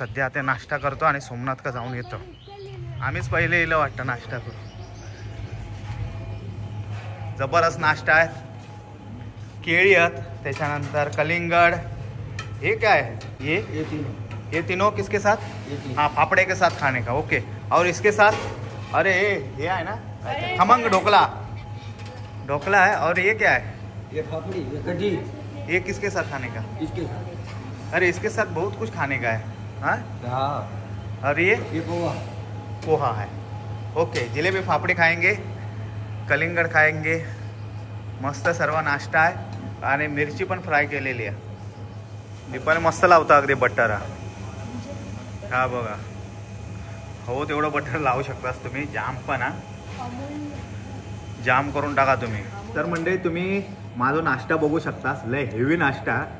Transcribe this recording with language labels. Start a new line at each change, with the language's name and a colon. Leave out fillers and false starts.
Marathi: सध्या आता नाश्ता करतो आणि सोमनाथ का जाऊन येतो। आम्हीच पहिले येलं वाटतं नाश्ता करू, जबरदस्त नाश्ता आहे। केळी आहेत, त्याच्यानंतर कलिंगड,
Hindi: ये क्या है ये तीनों किसके साथ? हाँ, फाफड़े के साथ खाने का, ओके। और इसके साथ अरे ये है ना खमंग ढोकला, ढोकला है। और ये क्या है? ये फाफड़ी, ये कढ़ी। ये किसके साथ खाने का? इसके साथ। अरे इसके साथ बहुत कुछ खाने का है। हाँ, और ये पोहा है, ओके। जिलेबी फाफड़ी खाएंगे, कलिंगड खाएंगे,
Marathi: मस्त सर्व नाश्ता आहे। आणि मिरची पण फ्राय केलेली आहे, दीपाने मस्त लावता अगदी बटर हा बघा, हो तेवढं बटर लावू शकतास तुम्ही, जाम पण हा, जाम करून टाका तुम्ही। तर मंडळी तुम्ही माझा नाश्ता बघू शकतास, लय हेवी नाश्ता।